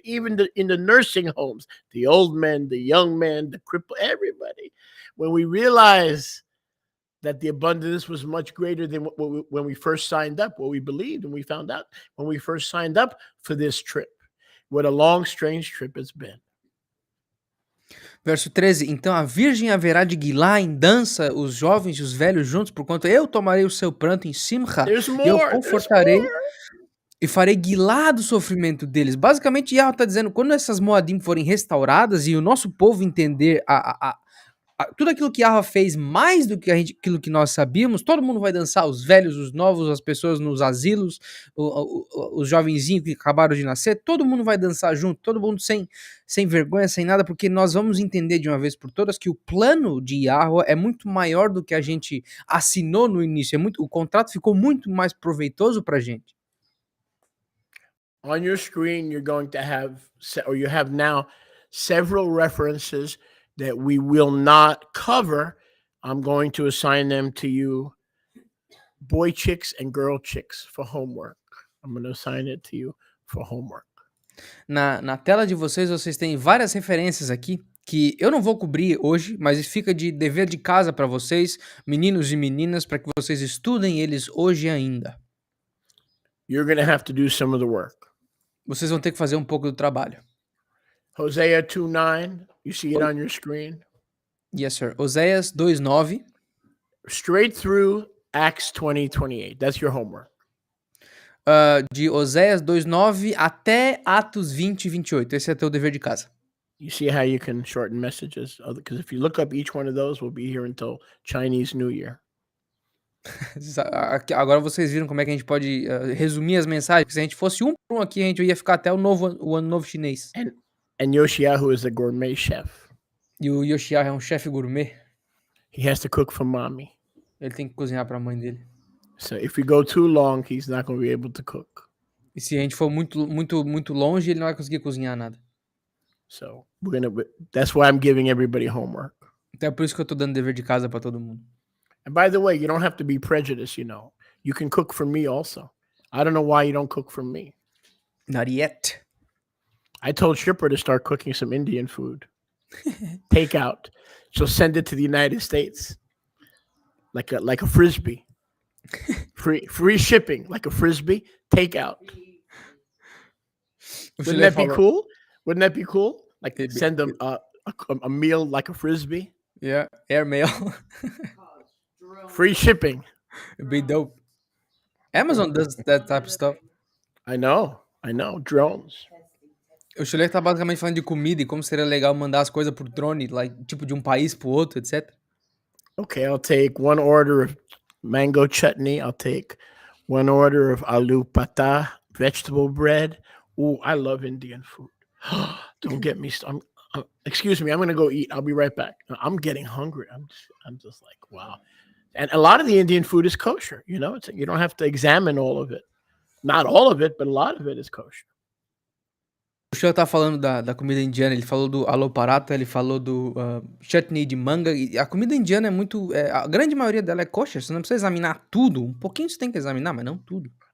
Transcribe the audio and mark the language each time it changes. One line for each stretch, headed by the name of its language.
English: Even in the nursing homes, the old men, the young men, the cripple, everybody. When we realize that the abundance was much greater than when we first signed up, what we believed, and we found out when we first signed up for this trip. What a long, strange trip it's been.
Portuguese: Verso 13. Então a virgem haverá de guilar em dança os jovens e os velhos juntos, porquanto eu tomarei o seu pranto em simcha,
English: There's
Portuguese: e eu
English: more. There's
Portuguese: confortarei
English: more.
Portuguese: e farei guilar do sofrimento deles. Basicamente, Yahweh está dizendo, quando essas Moadim forem restauradas e o nosso povo entender tudo aquilo que Yahweh fez mais do que aquilo que nós sabíamos, todo mundo vai dançar, os velhos, os novos, as pessoas nos asilos, os jovenzinhos que acabaram de nascer, todo mundo vai dançar junto, todo mundo sem vergonha, sem nada, porque nós vamos entender de uma vez por todas que o plano de Yahweh é muito maior do que a gente assinou no início, o contrato ficou muito mais proveitoso para a gente.
English: On your screen, you're going to have, or you have now, several references that we will not cover. I'm going to assign them to you, boy chicks and girl chicks, for homework. I'm going to assign it to you for homework.
Portuguese: Na tela de vocês têm várias referências aqui que eu não vou cobrir hoje, mas fica de dever de casa para vocês, meninos e meninas, para que vocês estudem eles hoje ainda.
English: You're going to have to do some of the work.
Portuguese: Vocês vão ter que fazer um pouco do trabalho.
English: Hosea 2:9, you see it on your screen. Yes, sir. Oséias 2:9. Straight through Acts 20:28. That's your homework.
Portuguese: De Oséias 2:9 até Atos 20:28. Esse é teu dever de casa.
English: You see how you can shorten messages? Because if you look up each one of those, we'll be here until Chinese New Year.
Portuguese: Agora vocês viram como é que a gente pode resumir as mensagens. Porque se a gente fosse um por um aqui, a gente ia ficar até o ano novo chinês.
English: And Yoshiyahu is a gourmet chef.
Portuguese: E o Yoshiyahu é um chefe gourmet.
English: He has to cook for mommy.
Portuguese: Ele tem que cozinhar para a mãe dele.
English: So if we go too long, he's not going to be able to cook.
Portuguese: E se a gente for muito longe, ele não vai conseguir cozinhar nada.
English: So that's why I'm giving everybody homework.
Portuguese: Então é por isso que eu tô dando dever de casa para todo mundo.
English: And by the way, you don't have to be prejudiced, you know. You can cook for me also. I don't know why you don't cook for me. Not yet. I told Shipper to start cooking some Indian food. Takeout. She'll send it to the United States. Like a frisbee. Free shipping, like a frisbee. Takeout. Wouldn't that be cool? Wouldn't that be cool? Like send them a meal like a frisbee. Yeah, airmail. Free shipping. It'd be dope. Amazon does that type of stuff. I know. Drones.
Portuguese: O Chile tá basicamente falando de comida e como seria legal mandar as coisas por drone, tipo de um país pro outro, etc.
English: Okay, I'll take one order of mango chutney. I'll take one order of aloo patah, vegetable bread. Ooh, I love Indian food. Don't get me started. Excuse me, I'm going to go eat. I'll be right back. I'm getting hungry. I'm just like, wow. And a lot of the Indian food is kosher. You know, you don't have to examine all of it. Not all of it, but a lot of it is kosher.
Portuguese: O Chile tá falando da comida indiana. Ele falou do aloo paratha, ele falou do chutney de manga. E a comida indiana é muito... a grande maioria dela é kosher. Você não precisa examinar tudo. Um pouquinho você tem que examinar, mas não tudo.